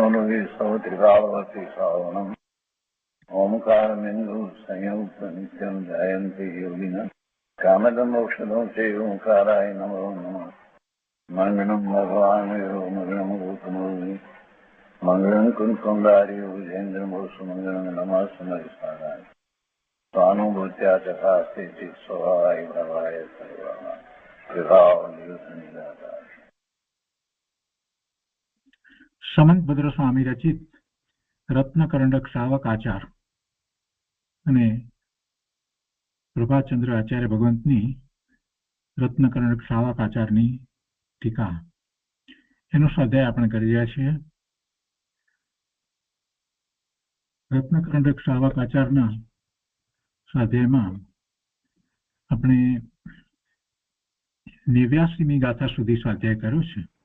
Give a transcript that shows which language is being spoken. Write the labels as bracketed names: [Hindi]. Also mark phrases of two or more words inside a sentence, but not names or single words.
[Sanskrit] लोहि सौत्रिकावती सावनं ओंकारमिन्दु संयुक्त नित्यं जयन्ति योगिनः कामदं मोक्षदं चैव ओंकाराय नमो नमः मंगलम भगवान मंगलम गौतमोनि मंगलम कुंकुंडारी विजेन्द्र मोसु मंगलम नमः सुमरिसाराय स्वानुभूत्या चकास्ते चित स्वभावाय भवाय सर्वमा विभाव नियुतनिदाता। [Gujarati] સમંત ભદ્ર સ્વામી રચિત રત્નકરંડક શ્રાવક આચાર અને પ્રભાચંદ્ર આચાર્ય ભગવંતની રત્નકરંડક શ્રાવક આચારની ટીકા એનો સ્વાધ્યાય આપણે કરી રહ્યા છીએ. રત્નકરંડક શ્રાવક આચારના સ્વાધ્યાયમાં આપણે 89મી ગાથા સુધી સ્વાધ્યાય કર્યો છે.